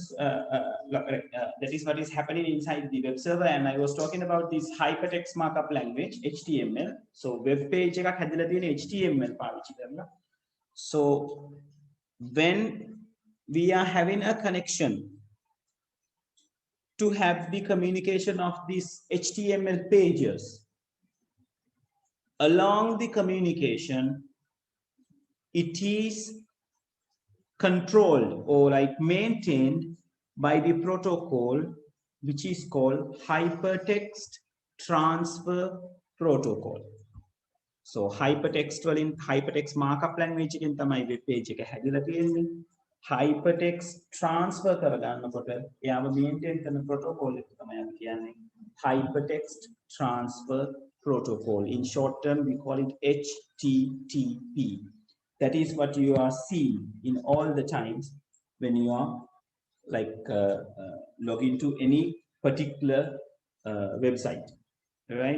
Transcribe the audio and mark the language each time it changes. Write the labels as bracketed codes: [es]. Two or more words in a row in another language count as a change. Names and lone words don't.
[en] That is what is happening inside the web server, and I was talking about this hypertext markup language (HTML). So web page [si] එකක් හැදලා තියෙන HTML පාවිච්චි කරලා. [en] So when we are having a connection to have the communication of these HTML pages, along the communication, it is controlled or like maintained by the protocol which is called hypertext transfer protocol. So hypertext markup language [si] එකෙන් තමයි web page එක හැදිලා තියෙන්නේ. [en] Hypertext transfer [si] කරගන්නකොට එයාව maintain කරන protocol එක තමයි අපි කියන්නේ [en] hypertext transfer protocol. In short term we call it HTTP. That is what you are seeing in all the times when you are like log into any particular website, right?